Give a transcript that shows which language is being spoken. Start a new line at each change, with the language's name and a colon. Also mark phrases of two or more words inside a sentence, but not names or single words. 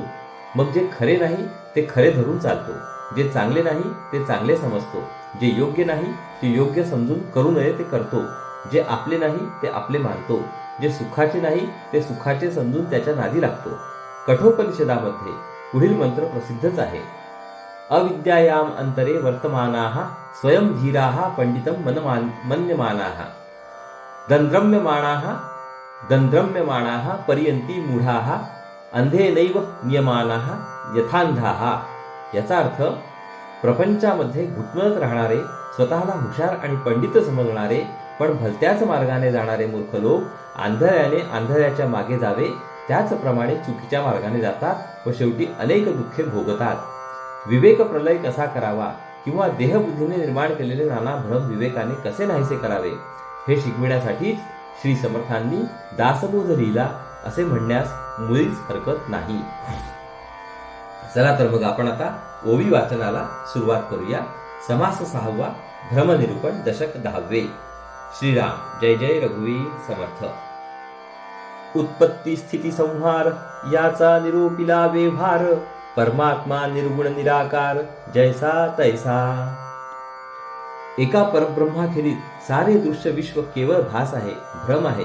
Marathi: मग जे खरे नाही ते खरे धरून चालतो, जे चांगले नाही ते चांगले समजतो, जे योग्य नाही ते योग्य समजून करू नये ते करतो, जे आपले नाही ते आपले मानतो, जे सुखाचे नाही ते सुखाचे समजून त्याच्या नादी लागतो. कठोपनिषदामध्ये पुढील मंत्र प्रसिद्धच आहे.
Sanskrit: अविद्यायाम अंतरे वर्तमानाः स्वयं धीराः पंडितं मन्यमानाः दंद्रम्यमाणाः पर्यंती मूढाः अंधेनैव नियमानाः यथांधाः.
Marathi: याचा अर्थ प्रपंचामध्ये घुटमळत राहणारे, स्वतःला हुशार आणि पंडित समजणारे पण भलत्याच मार्गाने जाणारे मूर्ख लोक आंधळ्याने आंधळ्याच्या मागे जावे त्याचप्रमाणे चुकीच्या मार्गाने जातात व शेवटी अनेक दुःखे भोगतात. विवेक प्रलय कसा करावा किंवा देहबुद्धीने निर्माण केलेले नाना भ्रम विवेकाने कसे नाहीसे करावे हे शिकविण्यासाठीच श्री समर्थांनी दासबोध लिहिला असे म्हणण्यास मुळीच हरकत नाही. चला तर मग आपण आता ओवी वाचनाला सुरुवात करूया. समास 6वा भ्रमनिरूपण दशक 10वे. श्रीराम, जय जय रघुवीर समर्थ. उत्पत्ती स्थिती संहार याचा निरूपिला व्यवहार, परमात्मा निर्गुण निराकार जैसा तैसा. एका परब्रह्माखेरीज सारे दृश्य विश्व केवळ भास आहे, भ्रम आहे.